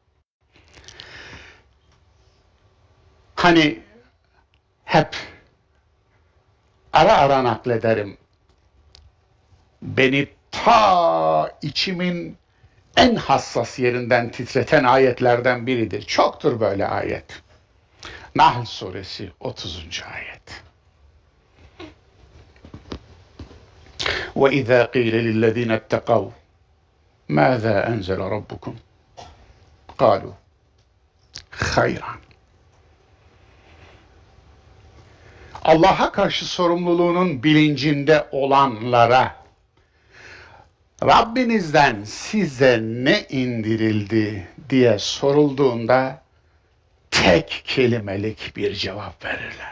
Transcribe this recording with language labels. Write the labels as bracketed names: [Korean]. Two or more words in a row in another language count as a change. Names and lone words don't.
[Turkish] Hani hep ara ara naklederim. Beni ta içimin en hassas yerinden titreten ayetlerden biridir. Çoktur böyle ayet. Nahl suresi 30. ayet. [Arabic] وَإِذَا قِيلَ لِلَّذِينَ اتَّقَوْا مَاذَا أَنْزَلَ رَبُّكُمْ قَالُوا خَيْرًا. [Turkish] Allah'a karşı sorumluluğunun bilincinde olanlara Rabbinizden size ne indirildi diye sorulduğunda tek kelimelik bir cevap verirler.